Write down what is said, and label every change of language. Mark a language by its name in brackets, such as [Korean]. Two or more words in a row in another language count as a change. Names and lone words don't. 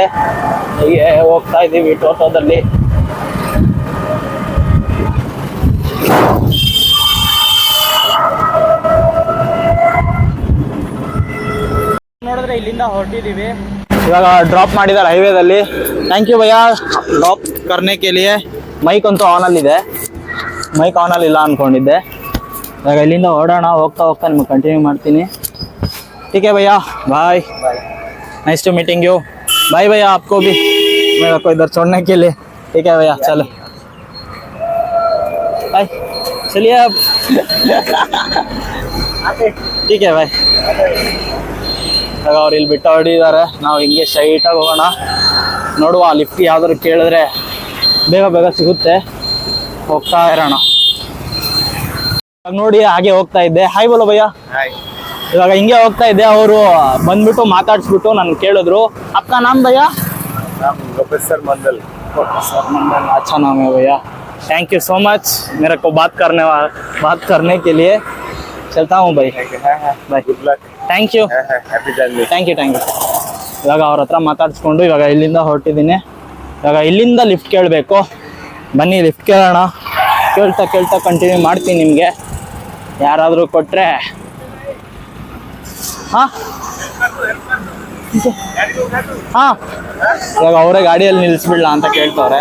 [Kannada] ಹೀಗೆ ಹೋಗ್ತಾ ಇದ್ದೀವಿ ಟೋಟೋದಲ್ಲಿ. ನೋಡಿದ್ರೆ ಇಲ್ಲಿಂದ ಹೊರಟಿದ್ದೀವಿ. ಇವಾಗ ಡ್ರಾಪ್ ಮಾಡಿದ್ದಾರೆ ಹೈವೇದಲ್ಲಿ. [English] thank you [Hindi] भैया ड्रॉप करने के लिए. [Kannada] ಮೈಕ್ ಅಂತೂ ಆನಲ್ಲಿದೆ. ಮೈಕ್ ಆನಲ್ಲಿ ಇಲ್ಲ ಅಂದ್ಕೊಂಡಿದ್ದೆ. ಇವಾಗ ಇಲ್ಲಿಂದ ಓಡೋಣ. ಹೋಗ್ತಾ ನಿಮ್ಗೆ ಕಂಟಿನ್ಯೂ ಮಾಡ್ತೀನಿ. [Hindi] ठीक है भैया, बाय. [English] nice to meeting you. [Hindi] बाय भैया, आपको भी. मेरे को इधर छोड़ने के लिए. ठीक है भैया, चलो बाय. चलिए अब. ठीक है ಬಾಯ್. [Kannada] ಅವ್ರು ಇಲ್ಲಿ ಬಿಟ್ಟು ಹೊರಡಿದ್ದಾರೆ. ನಾವು ಹಿಂಗೆ ಸ್ಟ್ರೈಟಾಗಿ ಹೋಗೋಣ. ನೋಡುವ, ಲಿಫ್ಟ್ ಯಾವ್ದಾದ್ರು ಕೇಳಿದ್ರೆ ಬೇಗ ಸಿಗುತ್ತೆ. ಹೋಗ್ತಾ ಇರೋಣ. ನೋಡಿ ಹಾಗೆ ಹೋಗ್ತಾ ಇದ್ದೆ. [Hindi] हाय बोलो भैया. [Kannada] ಇವಾಗ ಹಿಂಗೆ ಹೋಗ್ತಾ ಇದ್ದೆ. ಅವರು ಬಂದ್ಬಿಟ್ಟು ಮಾತಾಡ್ಸ್ಬಿಟ್ಟು ನನ್ ಕೇಳಿದ್ರು, [Hindi] आपका नाम भैया? प्रोफेसर मंडल. अच्छा नाम है भैया. [English] thank you so much [Hindi] मेरे को बात करने के लिए. चलता हूँ भाई. बाय. [English] good luck. thank you. thank you. [Kannada] ಇವಾಗ ಅವ್ರ ಹತ್ರ ಮಾತಾಡ್ಸ್ಕೊಂಡು ಇವಾಗ ಇಲ್ಲಿಂದ ಹೊರಟಿದ್ದೀನಿ. ಇವಾಗ ಇಲ್ಲಿಂದ ಲಿಫ್ಟ್ ಕೇಳಬೇಕು. ಬನ್ನಿ ಲಿಫ್ಟ್ ಕೇಳೋಣ. ಕೇಳ್ತಾ ಕಂಟಿನ್ಯೂ ಮಾಡ್ತೀನಿ. ನಿಮಗೆ ಯಾರಾದರೂ ಕೊಟ್ಟರೆ ಹಾಂ ಇವಾಗ ಅವರೇ ಗಾಡಿಯಲ್ಲಿ ನಿಲ್ಲಿಸ್ಬಿಡ್ಲ ಅಂತ ಕೇಳ್ತವ್ರೆ.